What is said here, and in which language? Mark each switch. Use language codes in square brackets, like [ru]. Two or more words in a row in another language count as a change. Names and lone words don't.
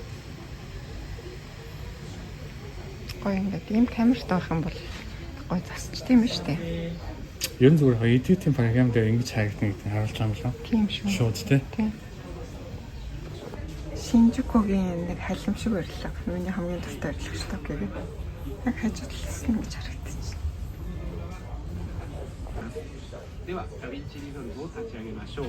[mn] Гоё ингээд ийм камерт авах юм бол гоё засч тийм шүү дээ. Ер нь зүгээр editing програм дээр ингэж харагдана гэдэг нь харуулж байгаа юм лөө. Тийм шүү. Шууд тий. Тийм. Шинжукогийн нэг халим шиг барилга. Миний хамгийн дуртай барилга шүү дээ гэдэг. Яг хажуудлсан гэж харагдчих. [ja] ではダヴィンチリゾルブを立ち上げましょう。